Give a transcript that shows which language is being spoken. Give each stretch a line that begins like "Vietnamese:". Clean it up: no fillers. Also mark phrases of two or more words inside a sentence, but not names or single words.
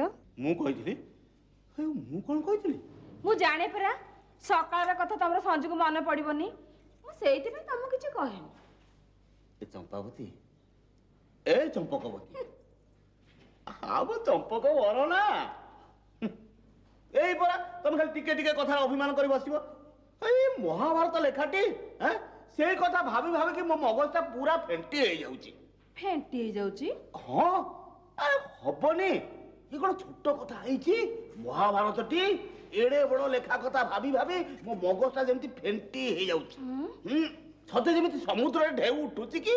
Odia: ମୁଁ କହିଥିଲି? ମୁଁ କଣ କହିଥିଲି? ମୁଁ ଜାଣେ ପରା, ସକାଳର କଥା ତମର ସଞ୍ଜକୁ ମନେ ପଡିବନି। ମୁଁ ସେଇଥିପାଇଁ ତମକୁ କିଛି କହେନି। ଏ ଚମ୍ପାବତୀ, ଏ ଚମ୍ପକବତୀ, ଆମ ଚମ୍ପକ ବର ନା। এই পରା ତୁମି ଖାଲି ଟିକେ ଟିକେ କଥାର ଅଭିମାନ କରେ ବସିବ। ଏଇ ମହାଭାରତ ଲେଖାଟି ହଁ ସେଇ କଥା ଭାବି ଭାବିକି ମୋ ମଗଜଟା ପୁରା ଫେଣ୍ଟି ହେଇଯାଉଛି। ଫେଣ୍ଟି ହେଇଯାଉଛି? ହଁ ଆରେ ହବନି ଏ କ'ଣ ଛୋଟ କଥା ହେଇଛି? ମହାଭାରତଟି ଏଡ଼େ ବଡ଼ ଲେଖା କଥା ଭାବି ଭାବି ମୋ ମଗଜଟା ଯେମିତି ଫେଣ୍ଟି ହେଇଯାଉଛି। ସତେ ଯେମିତି ସମୁଦ୍ରରେ ଢେଉ ଉଠୁଛି କି?